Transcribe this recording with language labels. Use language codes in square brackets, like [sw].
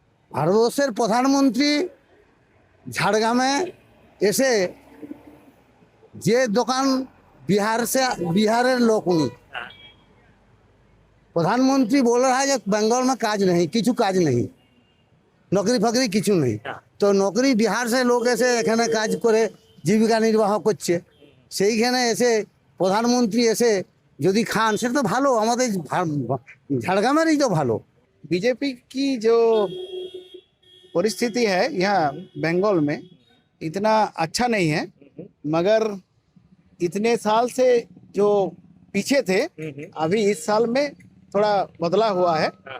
[bn] ভারতবর্ষের প্রধানমন্ত্রী ঝাড়গ্রামে এসে যে দোকান [hi] बिहार लोग उन्हीं प्रधानमंत्री बोल रहा है कि बंगाल में काज नहीं, किचु काज नहीं, नौकरी फकरी किचु नहीं। तो नौकरी बिहार से लोग ऐसे एखाने काज करे जीविका निर्वाह करছে, [bn] সেইখানে এসে প্রধানমন্ত্রী এসে যদি খান সেটা তো ভালো, আমাদের ঝাড়গ্রামেরই তো ভালো। [hi] बीजेपी की जो परिस्थिति है यहाँ बंगाल में इतना अच्छा नहीं है, मगर इतने साल से जो पीछे थे अभी इस साल में थोड़ा बदला हुआ है।